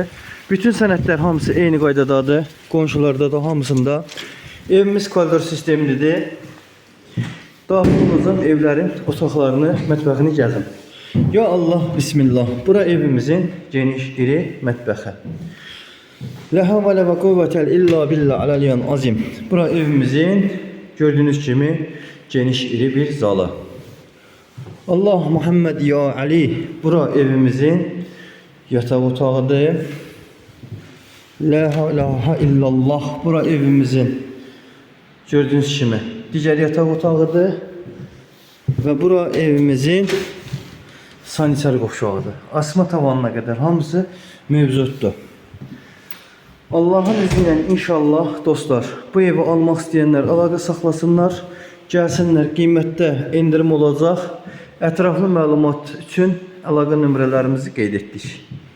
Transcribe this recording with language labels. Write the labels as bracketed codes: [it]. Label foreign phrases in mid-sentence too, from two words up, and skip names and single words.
[az] Bütün sənədlər hamısı eyni qaydadadır. Qonşularda da hamısında. Evimiz koridor sistemlidir. Daxil olacağım evlərin otaqlarını, mətbəxini gəzim. [ar] يا الله بسم الله. [az] Bura evimizin geniş, iri mətbəxi. [ar] لا حول ولا قوة إلا بالله العلي العظيم. [az] Bura evimizin [tr] gördüğünüz gibi [az] geniş iri bir zalı. [ar] الله محمد يا علي. [az] Bura evimizin yatak otağıdır. [ar] لا إله إلا الله. [az] Bura evimizin [tr] gördüğünüz gibi diğer yatak [az] otağıdır. Ve bura evimizin saniter qovşağıdır. [tr] Asma tavanına kadar hamısı mevcutdur. Allah'ın izniyle inşallah dostlar bu evi almak isteyenler [az] əlaqə saxlasınlar, gəlsinlər, qiymətdə endirim olacaq. Ətraflı məlumat üçün əlaqə nömrələrimizi qeyd etdik.